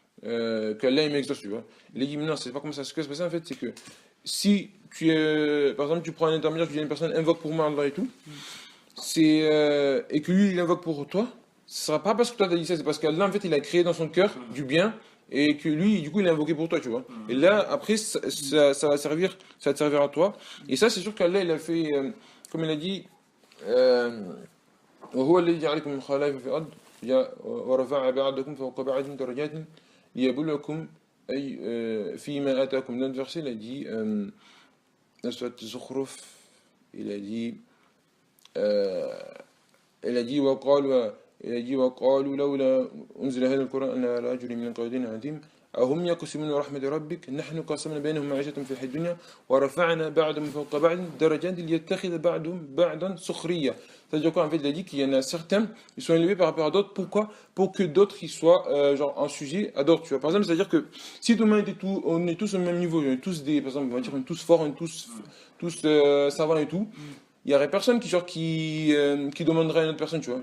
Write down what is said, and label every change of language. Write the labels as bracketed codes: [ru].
[fr] Qu'Allah il m'exauce, tu vois. Il a dit, mais non, c'est pas comme ça. Ce qui se passe en fait, c'est que si par exemple, tu prends un intermédiaire, tu dis à une personne, invoque pour moi Allah et tout, et que lui il invoque pour toi, ce sera pas parce que toi t'as dit ça, c'est parce qu'Allah en fait il a créé dans son cœur du bien et que lui, du coup, il a invoqué pour toi, tu vois. Et là, après, ça va te servir à toi. Et ça, c'est sûr qu'Allah, il a fait, comme il a dit, [ar] وهو الذي جعلكم خلائف في الأرض ورفع بعضكم فوق بعض درجات ليبلوكم أي فيما آتاكم. [fr] Dans le verset, il a dit, [ar] dans le Zukhruf, il a dit, وقالوا لولا أنزل هذا القرآن على رجل من القريتين عظيم أهم يقسمون رحمة ربك نحن قسمنا بينهم معيشتهم في الحياة الدنيا ورفعنا بعضهم فوق بعض درجات ليتخذ بعضهم بعضا سخريا. [fr] C'est-à-dire quoi, en fait, il a dit qu'il y en a certains, ils sont élevés par rapport à d'autres. Pourquoi? Pour que d'autres, ils soient, genre, un sujet à d'autres, tu vois. Par exemple, c'est-à-dire que si tout le monde était on est tous au même niveau, on est tous des, par exemple, on va dire, on est tous forts, on est tous savants et tout, il n'y aurait personne qui demanderait à une autre personne, tu vois.